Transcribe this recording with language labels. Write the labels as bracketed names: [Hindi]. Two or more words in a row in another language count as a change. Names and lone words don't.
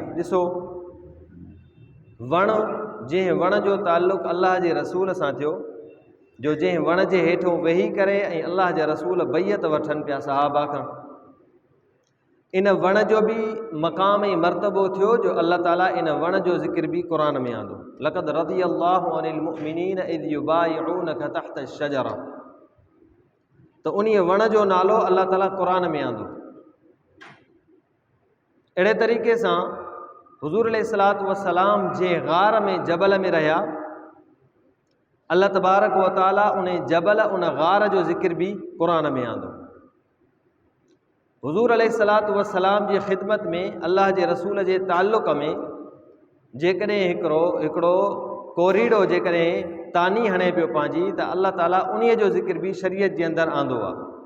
[Sindhi] ॾिसो वण, जंहिं वण जो ताल्लुक़ अल्लाह जे रसूल सां थियो, जो जंहिं वण जे हेठों वेही करे ऐं अल्लाह जा रसूल बैयत वठनि पिया सहाबा खां, इन वण जो भी मक़ाम ऐं मर्तबो थियो जो अल्लाह ताला इन वण जो ज़िक्र भी क़ुरान में आंदो। [Arabic] لقد رضي الله عن المؤمنين إذ يبايعونك تحت الشجرة. [Sindhi] त त उन वण जो नालो अल्लाह ताला क़ुरान में आंदो। अहिड़े तरीक़े सां हुज़ूर [Arabic] عليه الصلاة والسلام [Sindhi] जे ग़ार में जबल में रहिया, [Arabic] الله تبارك وتعالى [Sindhi] उन जबल उन ग़ार जो ज़िक्र बि क़ुरान में आंदो। हुज़ूर [Arabic] عليه الصلاة والسلام [Sindhi] जी ख़िदमत में अल्लाह जे रसूल जे ताल्लुक़ में जेकॾहिं हिकिड़ो कोरीड़ो जेकॾहिं तानी हणे पियो पंहिंजी, त अल्लाह ताला उन्हीअ जो ज़िक्र बि शरीयत जे अंदरि आंदो आहे।